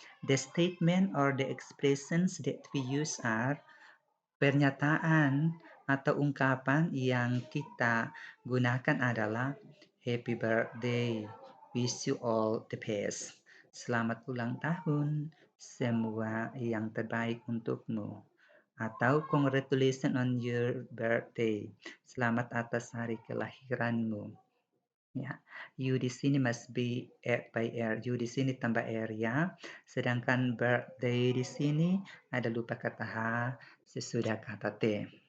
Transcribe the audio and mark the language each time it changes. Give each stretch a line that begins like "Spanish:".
English: The statement or the expressions that we use are
Indonesian: pernyataan atau ungkapan yang kita gunakan adalah
English: Happy birthday. Wish you all the best.
Indonesian: Selamat ulang tahun. Semua yang terbaik untukmu. Atau
English: congratulations on your birthday.
Indonesian: Selamat atas hari kelahiranmu. Ya,
English: you
Indonesian: di sini
English: must be add by air. You
Indonesian: di sini tambah air ya. Sedangkan birthday di sini ada lupa kata H sesudah kata T.